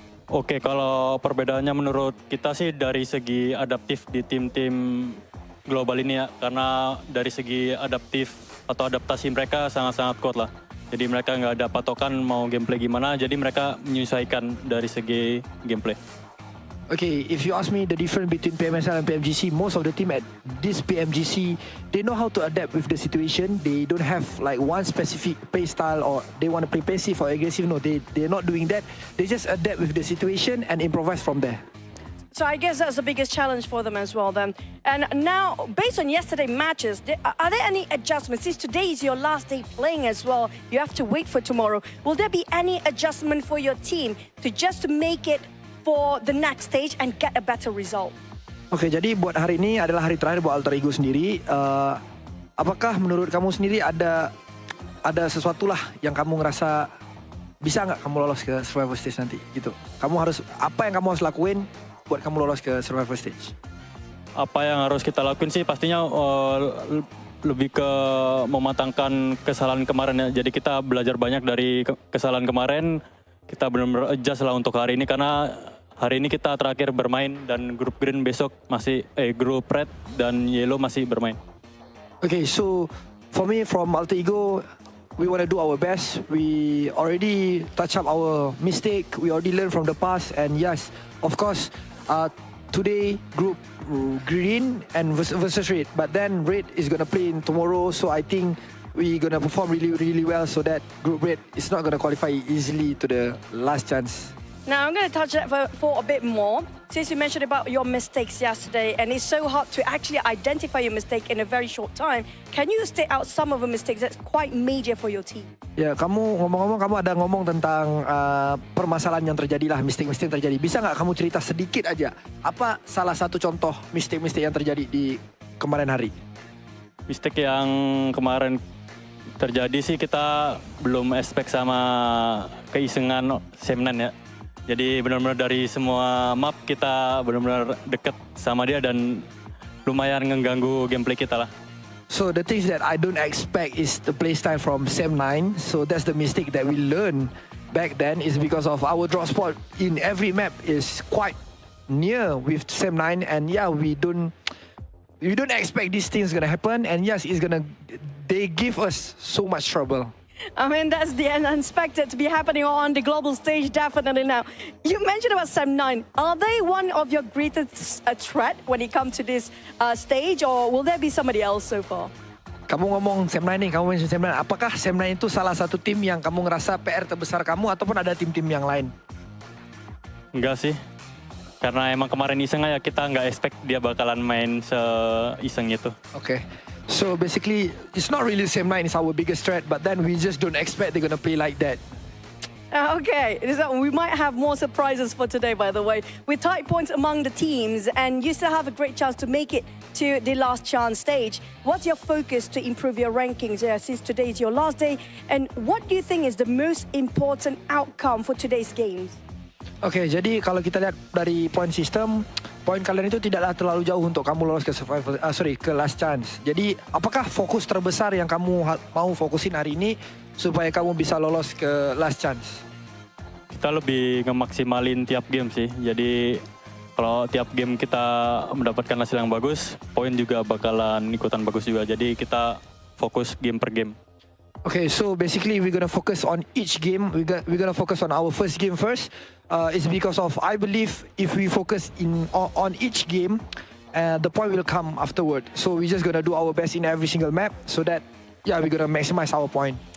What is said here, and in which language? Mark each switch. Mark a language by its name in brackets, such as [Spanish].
[Indonesian] Oke, kalau perbedaannya menurut kita sih dari segi adaptif di tim-tim global ini ya. Karena dari segi adaptif atau adaptasi mereka sangat-sangat kuat lah. Jadi mereka nggak ada patokan mau gameplay gimana, jadi mereka menyesuaikan dari segi gameplay. [English] Okay, if you ask me the difference between PMSL and PMGC, most of the team at this PMGC, they know how to adapt with the situation. They don't have like one specific play style or they want to play passive or aggressive. No, they're not doing that. They just adapt with the situation and improvise from there. So I guess that's the biggest challenge for them as well then. And now, based on yesterday's matches, are there any adjustments? Since today is your last day playing as well, you have to wait for tomorrow. Will there be any adjustment for your team to make it for the next stage and get a better result? [Indonesian] Oke, jadi buat hari ini adalah hari terakhir buat Alter Ego sendiri. apakah menurut kamu sendiri ada sesuatu lah yang kamu ngerasa bisa nggak kamu lolos ke survival stage nanti gitu? Apa yang kamu harus lakuin buat kamu lolos ke survival stage? Apa yang harus kita lakuin sih pastinya lebih ke mematangkan kesalahan kemarin ya. Jadi kita belajar banyak dari kesalahan kemarin. Kita benar-benar adjust lah untuk hari ini karena hari ini kita terakhir bermain dan grup green besok masih grup red dan yellow masih bermain. [English] Okay, so for me from Alter Ego, we want to do our best. We already touch up our mistake. We already learned from the past, and yes, of course, today group green and versus red, but then red is gonna play in tomorrow. So I think we're gonna perform really well, so that group red is not gonna qualify easily to the last chance. Now I'm going to touch that for a bit more. Since you mentioned about your mistakes yesterday, and it's so hard to actually identify your mistake in a very short time, can you state out some of the mistakes that's quite major for your team? [Indonesian] Ya, kamu ngomong-ngomong, kamu ada ngomong tentang permasalahan yang terjadi lah, mistake-mistake yang terjadi. Bisa nggak kamu cerita sedikit aja, apa salah satu contoh mistake-mistake yang terjadi di kemarin hari? Mistake yang kemarin terjadi sih kita belum expect sama keisengan Semnan ya. Jadi benar-benar dari semua map kita benar-benar dekat sama dia dan lumayan mengganggu gameplay kita lah. [English] So the things that I don't expect is the playstyle from Sem9. So that's the mistake that we learned back then, is because of our drop spot in every map is quite near with Sem9, and yeah, we don't expect these things gonna happen, and yes, they give us so much trouble. I mean, that's the unexpected to be happening on the global stage, definitely now. You mentioned about Sem9. Are they one of your greatest threat when it comes to this stage, or will there be somebody else so far? [Indonesian] Kamu ngomong Sem9 nih, kamu mention Sem9. Apakah Sem9 itu salah satu tim yang kamu ngerasa PR terbesar kamu, ataupun ada tim-tim yang lain? Enggak sih. Karena emang kemarin iseng aja, kita nggak expect dia bakalan main se-iseng itu. [English] Okay. So basically, it's not really Sem9 is our biggest threat, but then we just don't expect they're gonna play like that. Okay, so we might have more surprises for today, by the way. With tight points among the teams, and you still have a great chance to make it to the last chance stage. What's your focus to improve your rankings since today is your last day? And what do you think is the most important outcome for today's games? [Indonesian] Okay, jadi kalau kita lihat dari point system, poin kalian itu tidaklah terlalu jauh untuk kamu lolos ke ke last chance. Jadi, apakah fokus terbesar yang kamu mau fokusin hari ini supaya kamu bisa lolos ke last chance? Kita lebih ngemaksimalin tiap game sih. Jadi, kalau tiap game kita mendapatkan hasil yang bagus, poin juga bakalan ikutan bagus juga. Jadi, kita fokus game per game. [English] Okay, so basically we're gonna focus on each game. We're gonna focus on our first game first. It's because of, I believe if we focus on each game, the point will come afterward. So we're just gonna do our best in every single map, so that we're gonna maximize our point.